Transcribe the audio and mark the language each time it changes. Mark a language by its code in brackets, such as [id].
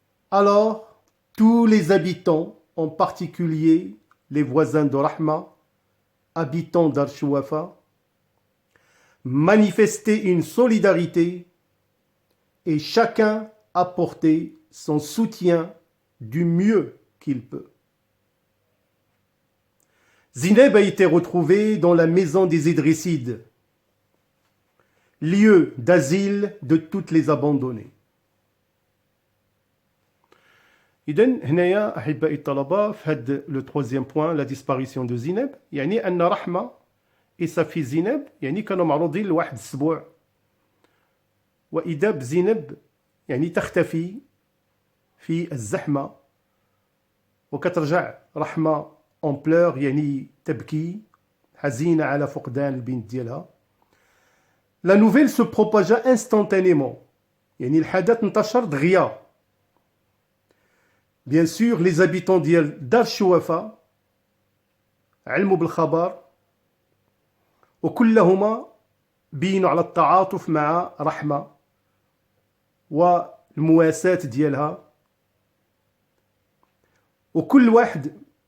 [fr] Alors, tous les habitants, en particulier les voisins de Rahma, habitants d'Archouafa, manifestaient une solidarité et chacun apportait son soutien du mieux qu'il peut. Zineb a été retrouvée dans la maison des Idrissides, lieu d'asile de toutes les abandonnés. [ar] إذا هنايا أحبائي الطلبة في هذا لو [fr] troisième point la disparition de [ar] زينب يعني أن رحمة [fr] et sa fille [ar] زينب يعني كانوا معروضين لواحد الأسبوع وإذا بزينب يعني تختفي في الزحمة وكترجع رحمة [fr] en pleurs [ar] يعني تبكي حزينة على فقدان البنت ديالها. [fr] La nouvelle se propagea instantanément [ar] يعني الحدث انتشر دغيا. [fr] Bien sûr, les habitants [ar] ديال دار الشوافة علموا بالخبر وكلهما بينوا على التعاطف مع رحمة والمواساة ديالها وكل واحد